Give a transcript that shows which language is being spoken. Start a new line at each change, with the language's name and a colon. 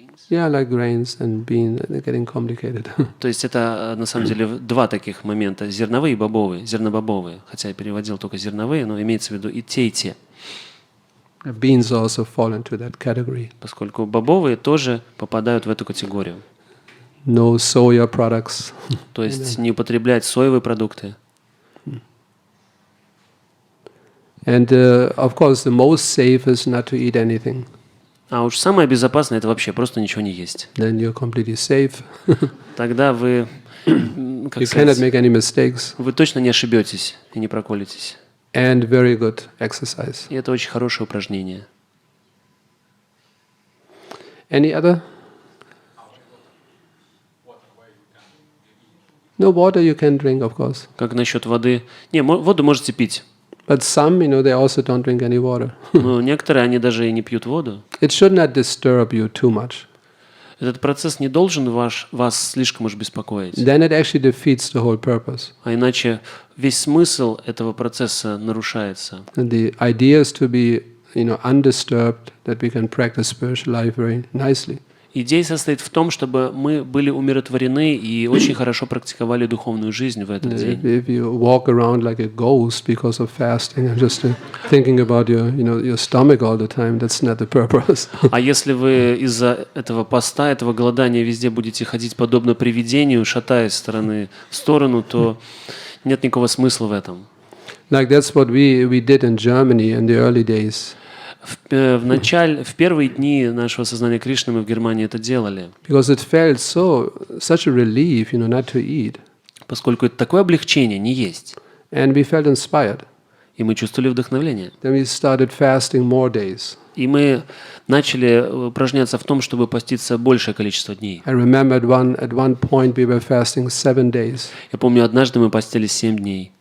English: Yeah, like grains and beans. They're getting complicated.
Russian: То есть это на самом деле два таких момента: зерновые и бобовые, зернобобовые. Хотя я переводил только зерновые, но имеется в виду и те.
English: Beans also fall into that category.
Russian: Поскольку бобовые тоже попадают в эту категорию.
English: No soya products.
Russian: То есть не употреблять соевые продукты.
English: And of course, the most safe is not to eat anything.
Russian: А уж самое безопасное — это вообще просто ничего не есть.
English: Then you're completely safe.
Russian: Тогда вы,
English: You cannot make any mistakes.
Russian: вы точно не ошибетесь и не проколитесь.
English: And very good exercise.
Russian: И это очень хорошее упражнение.
English: Any other? No, water you can drink, of course.
Russian: Как насчет воды? Не, воду можете пить.
English: But some, they also don't drink any water.
Russian: Но некоторые, они даже и не пьют воду.
English: It should not disturb you too much.
Russian: Этот процесс не должен вас слишком уж беспокоить.
English: Then it actually defeats the whole purpose.
Russian: А иначе весь смысл этого процесса нарушается.
English: And the idea is to be, undisturbed, that we can practice spiritual life very nicely.
Russian: Идея состоит в том, чтобы мы были умиротворены и очень хорошо практиковали духовную жизнь в этот день.
English: If you walk around like a ghost because of fasting and just thinking about your stomach all the time, that's not the purpose.
Russian: А если вы из-за этого поста, этого голодания везде будете ходить подобно привидению, шатаясь с стороны в сторону, то нет никакого смысла в этом.
English: Like that's what we did in Germany in the early days.
Russian: В первые дни нашего сознания Кришны мы в Германии это делали.
English: Because it felt such a relief, not to eat.
Russian: Поскольку это такое облегчение, не есть.
English: And we felt inspired.
Russian: И мы чувствовали вдохновление.
English: Then we started fasting more days.
Russian: И мы начали упражняться в том, чтобы поститься большее количество дней.
English: I remember at one point we were fasting 7 days.
Russian: Я помню, однажды мы постились 7 дней.